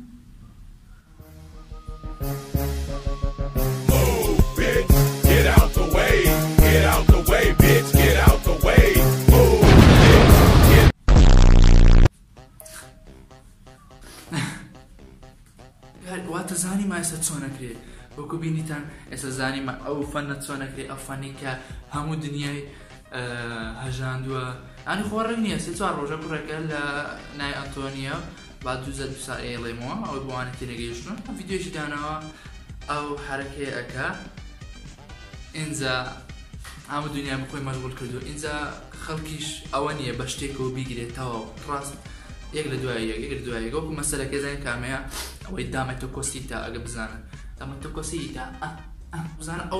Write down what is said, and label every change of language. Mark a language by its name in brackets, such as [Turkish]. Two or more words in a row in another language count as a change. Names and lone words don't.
[English] Move, bitch, get out the way. Get out the way, bitch, get out the way. Move, bitch, [Central Kurdish] get واتە زانی ما ئێستا چۆنەکرێ وەکو بینیتان ئێستا زانی ما ئەو فەنە چۆنەکرێ ئەو فەنی کە هەموو دنیای هەژاندووە ئانی خۆڕێک نییە سێ چوار ڕۆژە کوڕێکە لە نای ئەنتۆنیە با 2 ساعت ئێڵێمەوە ئەو بوانە تێنەگەیشتون ڤیدیۆشی دانەوە ئەو حرەکەی ئەکا ئینجا هەموو دنیا بخۆی مەشغوڵ کردو ئینجا خەڵکیش ئەوە نییە بە شتێکەوە بیگرێتەوە ڕاست یەک لە دوای یەک وەکو مەسەلەکە زانین کامەیە ئەوەی دامەتۆکۆسیتا ئەگە بزانن دامەتۆکۆسیتا بزانە ئەو